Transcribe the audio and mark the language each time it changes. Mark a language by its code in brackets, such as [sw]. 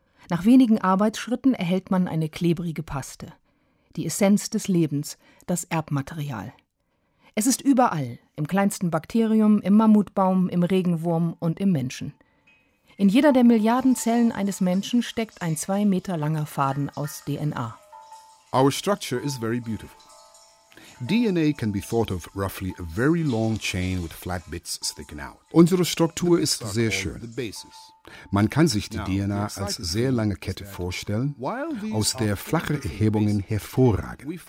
[de] Nach wenigen Arbeitsschritten erhält man eine klebrige Paste. Die Essenz des Lebens, das Erbmaterial. Es ist überall, im kleinsten Bakterium, im Mammutbaum, im Regenwurm und im Menschen. In jeder der Milliarden Zellen eines Menschen steckt ein 2 Meter langer Faden aus DNA. [en] Our structure is very beautiful. DNA can be thought of roughly a very long chain with flat bits sticking out. [de] Unsere Struktur ist sehr schön. Man kann sich die DNA als sehr lange Kette vorstellen, aus der flache Erhebungen hervorragen.